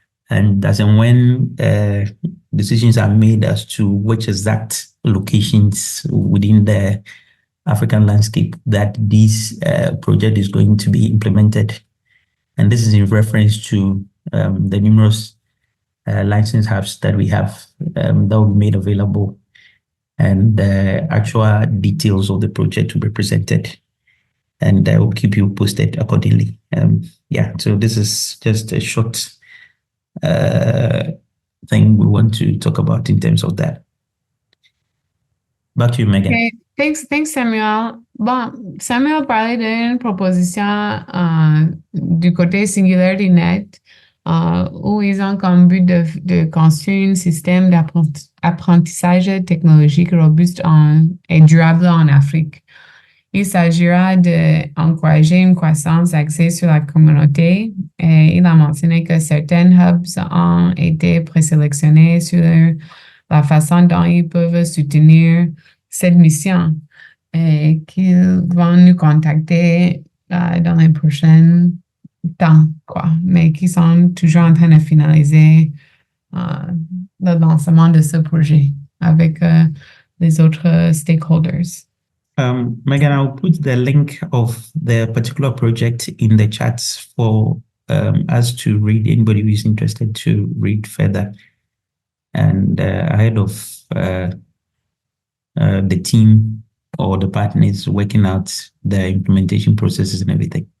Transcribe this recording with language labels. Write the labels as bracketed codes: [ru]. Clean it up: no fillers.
[en] And as and when decisions are made as to which exact locations within the African landscape that this project is going to be implemented, and this is in reference to the numerous license hubs that we have that will be made available, and the actual details of the project will be presented, and I will keep you posted accordingly. Yeah, so this is just a short thing we want to talk about in terms of that. Back to you, Megan. Okay. Thanks, Samuel. [fr] Bon, Samuel parlait d'une proposition du côté SingularityNet où ils ont comme but de construire un système d'apprentissage technologique robuste et durable en Afrique. Il s'agira d'encourager une croissance axée sur la communauté. Et il a mentionné que certains hubs ont été présélectionnés sur la façon dont ils peuvent soutenir cette mission et qu'ils vont nous contacter dans les prochains temps, quoi, mais qui sont toujours en train de finaliser le lancement de ce projet avec les autres stakeholders. [en] Megan, I'll put the link of the particular project in the chats for us to read. Anybody who is interested to read further, and ahead of the team or the partners working out the implementation processes and everything.